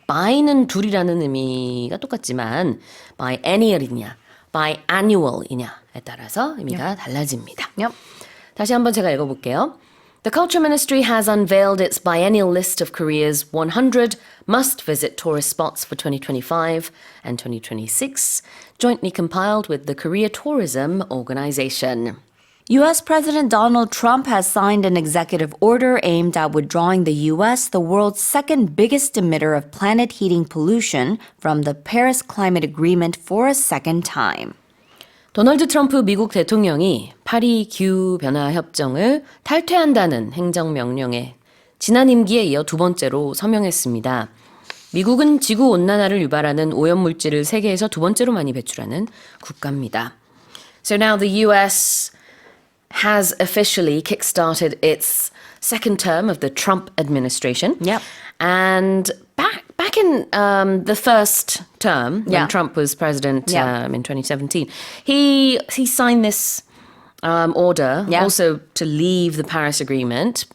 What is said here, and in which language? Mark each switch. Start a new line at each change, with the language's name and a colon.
Korean: by는 둘이라는 의미가 똑같지만 biennial이냐, biannual이냐에 따라서 의미가 달라집니다.
English: Yep.
Korean: 다시 한번 제가 읽어볼게요.
English: The Culture Ministry has unveiled its biennial list of Korea's 100 must-visit tourist spots for 2025 and 2026, jointly compiled with the Korea Tourism Organization. U.S. President Donald Trump has signed an executive order aimed at withdrawing the U.S., the world's second biggest emitter of planet-heating pollution, from the Paris Climate Agreement for a second time.
Korean: 도널드 트럼프 미국 대통령이 파리 기후 변화 협정을 탈퇴한다는 행정명령에 지난 임기에 이어 두 번째로 서명했습니다. 미국은 지구 온난화를 유발하는 오염물질을 세계에서 두 번째로 많이 배출하는 국가입니다.
English: So now the US has officially kickstarted its second term of the Trump administration. Yep. And back in the first term, when Trump was president in 2017, he signed this order also to leave the Paris Agreement.